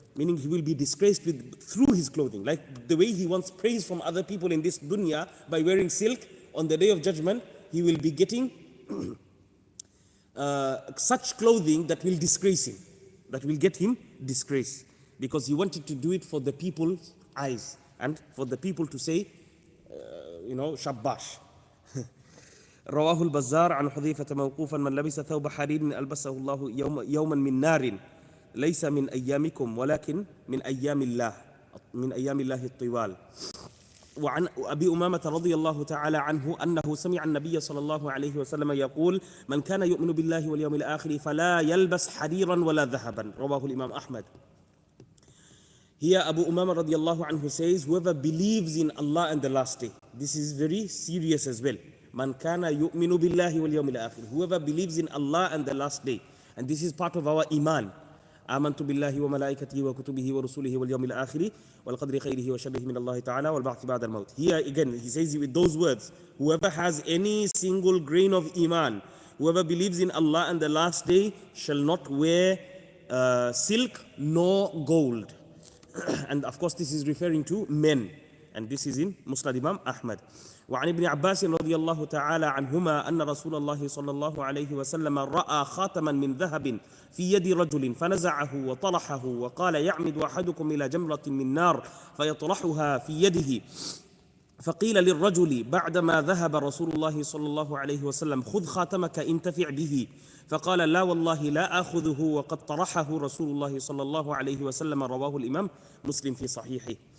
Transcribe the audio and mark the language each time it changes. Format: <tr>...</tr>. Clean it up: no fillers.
<en>Meaning he will be disgraced through his clothing. Like the way he wants praise from other people in this dunya by wearing silk, on the day of judgment, he will be getting such clothing that will disgrace him. That will get him disgrace. Because he wanted to do it for the people's eyes. And for the people to say, شباش.</en> <ar>رواه البزار عن حذيفة موقوفا من لبس ثوب حرير ألبسه الله يوما من نار ليس من أيامكم ولكن من أيام الله الطوال. وعن أبي أمامة رضي الله تعالى عنه أنه سمع النبي صلى الله عليه وسلم يقول من كان يؤمن بالله واليوم الآخر فلا يلبس حريرا ولا ذهبا رواه الإمام أحمد.</ar> <en>Here Abu Umama radiallahu anhu says, whoever believes in Allah and the last day. This is very serious as well.</en> <ar>Man kana yu'minu billahi wal yawmil akhir.</ar> <en>Whoever believes in Allah and the last day. And this is part of our iman.</en> <ar>آمنت بالله وملائكته وكتبه ورسله واليوم الآخر والقدر خيره وشره من الله تعالى والبعث بعد الموت.</ar> <en>Here again he says with those words, whoever has any single grain of iman, whoever believes in Allah and the last day shall not wear silk nor gold. And of course this is referring to men, and this is in Musnad Imam Ahmad.</en> <ar>وعن ابن عباس رضي الله تعالى عنهما أن رسول الله صلى الله عليه وسلم رأى خاتما من ذهب في يد رجل فنزعه وطرحه وقال يعمد أحدكم إلى جمرة من نار فيطرحها في يده فقيل للرجل بعدما ذهب رسول الله صلى الله عليه وسلم خذ خاتمك انتفع به فقال لا والله لا آخذه وقد طرحه رسول الله صلى الله عليه وسلم رواه الإمام مسلم في صحيحه.</ar>